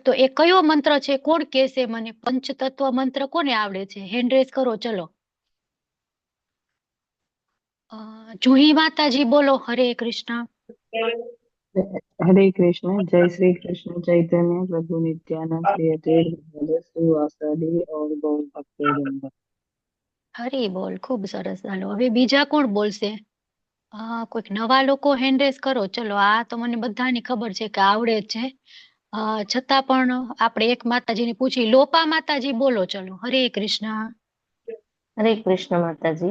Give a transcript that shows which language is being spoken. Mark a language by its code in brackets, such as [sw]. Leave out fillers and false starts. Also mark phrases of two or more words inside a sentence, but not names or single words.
[gu] તો એ કયો મંત્ર છે? કોણ કહેશે મને? પંચતત્વ મંત્ર કોને આવડે છે? [en] hand raise [gu] કરો ચલો। જુહી માતાજી બોલો, [sa] हरे कृष्ण। हरे कृष्ण. जय श्री कृष्ण चैतन्य प्रभु नित्यानंद श्री अद्वैत શ્રીવાસાદि और गौर भक्तवृंद। [bn] হরি বোল, [gu] ખૂબ સરસ. ચાલો હવે બીજા કોણ બોલશે? કોઈક નવા લોકો [en] hand raise [gu] કરો. ચલો, આ તો મને બધાની ખબર છે કે આવડે જ છે. છતાં પણ આપણે એક માતાજીને પૂછી. લોપા માતાજી બોલો. ચલો, [sa] हरे कृष्ण. हरे कृष्ण [gu] માતાજી.